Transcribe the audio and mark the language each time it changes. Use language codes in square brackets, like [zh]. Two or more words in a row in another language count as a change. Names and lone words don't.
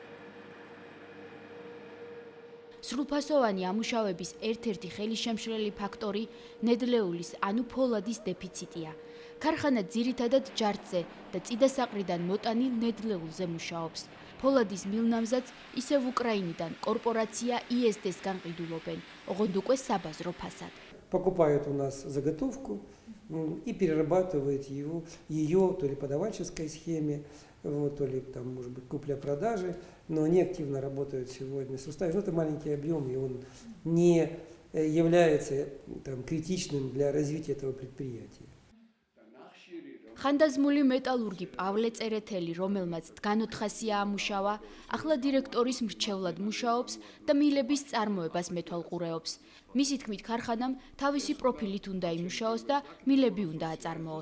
[ka] სრულფასოვანი ამუშავების ერთ-ერთი ხელისშემშლელი ფაქტორი ნედლეულის, ანუ ფოლადის დეფიციტია. ქარხანა ძირითადად ჯარცზე და წიდასაყრიდან მოტანილ ნედლეულზე მუშაობს. ფოლადის მილნამზადს ისევ უკრაინიდან კორპორაცია ISD-სგან ყიდულობენ, ოღონდ უკვე საბაზრო ფასად. [ru] Покупают у нас заготовку и перерабатывают ее то ли по давальческой схеме, вот, то ли там, может быть, купля-продажи, но они активно работают сегодня с Рустави. Это маленький объем, и он не является там, критичным для развития этого предприятия. [ka] ხანდაზმული მეტალურგი პავლე წერეთელი, რომელმაც დგანოთხასია ამუშავა, ახლა დირექტორის მრჩევლად მუშაობს და მილების წარმოებას მეთვალყურეობს. მისი თქმით, ქარხანამ თავისი პროფილით უნდა იმუშაოს და მილები უნდა აწარმოოს.